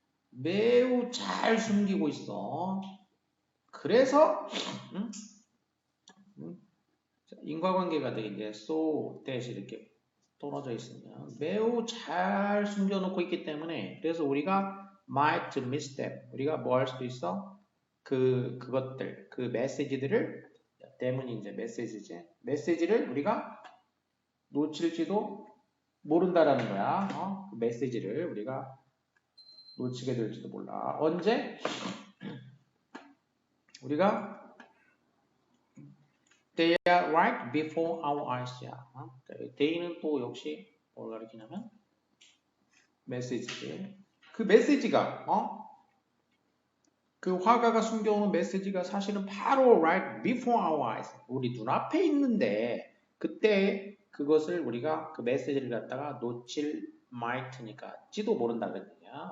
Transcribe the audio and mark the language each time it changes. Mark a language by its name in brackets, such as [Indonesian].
[Korean] 매우 잘 숨기고 있어. 그래서 인과관계가 되게 이제 so that 이렇게 떨어져 있으면 매우 잘 숨겨놓고 있기 때문에 그래서 우리가 [English] might miss them [Korean] 우리가 뭐 할 수도 있어? 그것들 그 메시지들을 때문에 이제 메시지를 우리가 놓칠지도 모른다라는 거야. 그 메시지를 우리가 놓치게 될지도 몰라. 언제? 우리가 [English] They are right before our eyes야. [Korean] They는 또 역시 뭘 가리키냐면 메시지. 그 메시지가 그 화가가 숨겨오는 메시지가 사실은 바로 [English] right before our eyes [Korean] 우리 눈앞에 있는데 그때 그것을 우리가 그 메시지를 갖다가 놓칠 might니까 지도 모른다는 얘기야.